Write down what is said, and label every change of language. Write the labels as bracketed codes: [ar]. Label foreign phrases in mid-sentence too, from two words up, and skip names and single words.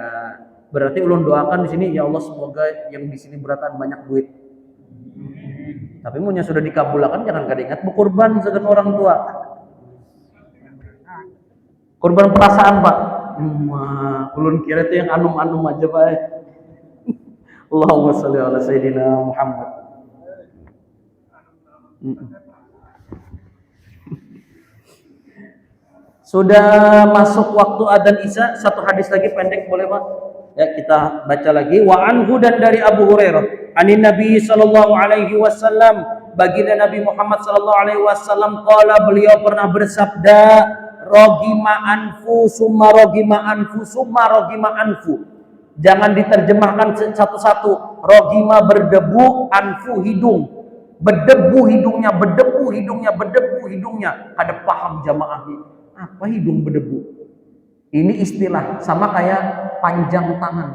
[bjn] Berarti ulun doakan di sini, ya Allah semoga yang di sini beratan banyak duit. Tapi punya sudah dikabulkan, jangan kada ingat berkorban segan orang tua. [id] Korban perasaan Pak. [bjn] Ulun kira itu yang anum-anum aja Pak. [ar] اللهم صل على سيدنا محمد. [id] Sudah masuk waktu adzan Isya, satu hadis lagi pendek boleh Pak? Ya, kita baca lagi. [ar] وعنه, [id] dan dari Abu Hurairah, [ar] عن النبي صلى الله عليه وسلم, [id] baginda Nabi Muhammad [ar] صلى الله عليه وسلم [id] qala, beliau pernah bersabda, [ar] رغم أنفه ثم رغم أنفه ثم رغم أنفه summa rogima anfu. [id] Jangan diterjemahkan satu-satu. Rogima berdebu, anfu hidung. Berdebu hidungnya, berdebu hidungnya, berdebu hidungnya. [bjn] Kada paham jamaah ini. Apa hidung berdebu? [id] Ini istilah sama kayak panjang tangan.